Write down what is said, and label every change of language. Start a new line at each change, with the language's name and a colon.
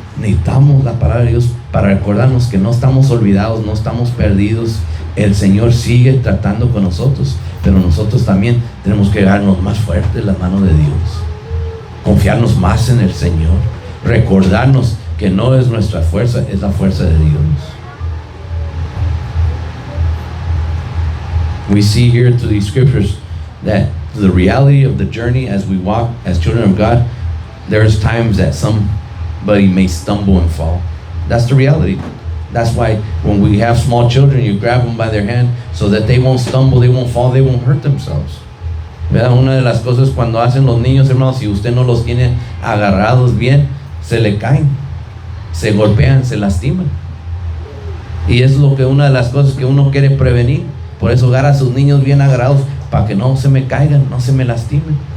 Spanish: Necesitamos la palabra de Dios para recordarnos que no estamos olvidados, no estamos perdidos. El Señor sigue tratando con nosotros, pero nosotros también tenemos que darnos más fuerte en la mano de Dios, confiarnos más en el Señor, recordarnos que no es nuestra fuerza, es la fuerza de Dios.
English: We see here through these scriptures that the reality of the journey as we walk as children of God, there's times that somebody may stumble and fall. That's the reality. That's why when we have small children, you grab them by their hand so that they won't stumble, they won't fall, they won't hurt themselves.
Spanish: ¿Verdad? Una de las cosas cuando hacen los niños, hermanos, si usted no los tiene agarrados bien, se le caen, se golpean, se lastiman. Y es lo que una de las cosas que uno quiere prevenir. Por eso agarra a sus niños bien agarrados, para que no se me caigan, no se me lastimen.